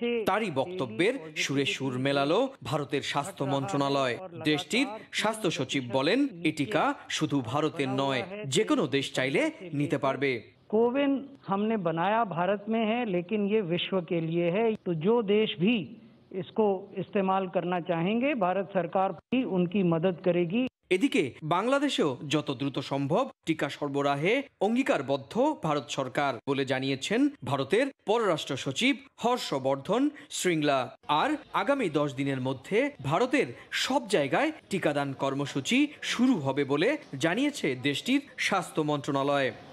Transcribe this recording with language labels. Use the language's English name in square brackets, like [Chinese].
[Bangla] তারই বক্তব্যের সুরে সুর মেলালো ভারতের স্বাস্থ্য মন্ত্রণালয়। দেশটির স্বাস্থ্য সচিব বলেন, এই টিকা শুধু ভারতের নয়, যে কোনো দেশ চাইলে নিতে পারবে। [Hindi] कोविन हमने बनाया भारत में है, लेकिन ये विश्व के लिए है। तो जो देश भी इसको इस्तेमाल करना चाहेंगे, भारत सरकार भी उनकी मदद करेगी। [Bangla] এদিকে বাংলাদেশেও যত দ্রুত সম্ভব টিকা সরবরাহে অঙ্গীকারবদ্ধ ভারত সরকার বলে জানিয়েছেন ভারতের পররাষ্ট্র সচিব হর্ষবর্ধন শ্রিংলা। আর আগামী 10 দিনের মধ্যে ভারতের সব জায়গায় টিকাদান কর্মসূচি শুরু হবে বলে জানিয়েছে দেশটির স্বাস্থ্য মন্ত্রণালয়।